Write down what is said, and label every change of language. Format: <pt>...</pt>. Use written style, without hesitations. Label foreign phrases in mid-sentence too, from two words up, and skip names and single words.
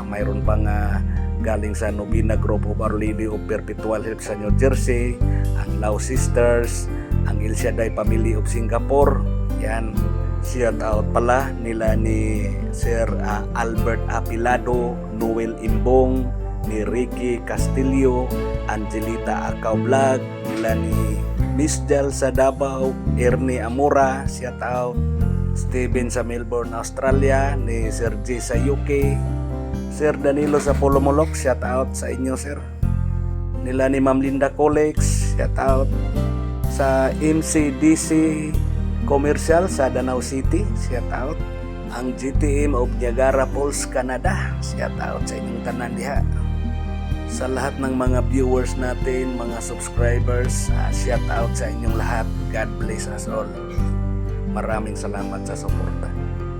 <tl>Mayroon pang galing sa Novena Group of Our Lady of Perpetual Help sa New Jersey, ang Lao Sisters, ang El Shaddai Family of Singapore. Yan.</tl> <en>Shout out</en> <ceb>pala nila ni Sir Albert Apilado, Noel Imbong, ni Ricky Castillo, Angelita Acau Vlog, nila ni Miss Jal sa Davao, Ernie Amora,</ceb> <en>shout out</en> <ceb>Steven sa Melbourne, Australia, ni Sir J sa UK, Sir Danilo sa Polomolok,</ceb> <en>shout out</en> <ceb>sa inyo sir. Nila ni Ma'am Linda Colex,</ceb> <en>shout out</en> <ceb>sa MCDC Commercial sa Danau City,</ceb> <en>shout out.</en> <ceb>Ang GTM of Niagara Falls, Canada,</ceb> <en>shout out</en> <ceb>sa inyong tanan diha.</ceb> <tl>Sa lahat ng mga viewers natin, mga subscribers,</tl> <en>shout out</en> <tl>sa inyong lahat.</tl> <en>God bless us all.</en> <tl>Maraming salamat sa suporta.</tl>